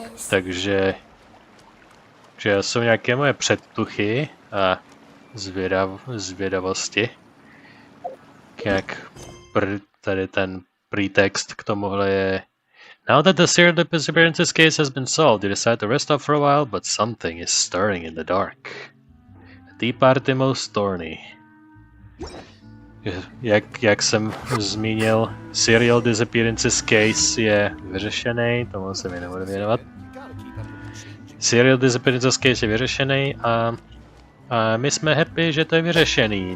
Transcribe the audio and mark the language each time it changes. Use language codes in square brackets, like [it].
[cs] Takže jsou nějaké moje předtuchy a zvědavosti. Jak tady ten pretext k tomuhle je: [en] Now that the serial disappearances case has been solved, you decide to rest up for a while, but something is stirring in the dark. Tea party most thorny. [cs] Jak jsem zmínil, Serial Disappearances Case je vyřešený, tomu se mi nebudu věnovat. Serial Disappearances Case je vyřešený a my jsme happy, že to je vyřešený.